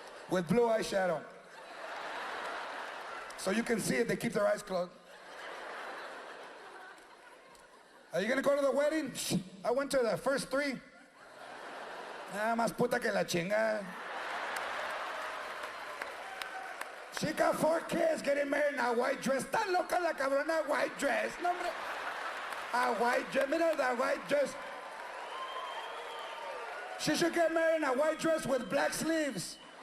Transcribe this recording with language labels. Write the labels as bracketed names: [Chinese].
[English] With blue eyeshadow. So you can see it, they keep their eyes closed. Are you gonna go to the wedding? I went to the first 3. [Spanish] Nada más puta que la chinga. [English] She got 4 kids getting married in a white dress. [Spanish] Está loca la cabrona, [English] white dress. [Spanish] No, hombre. [English] A white dress, mira that white dress. She should get married in a white dress with black sleeves.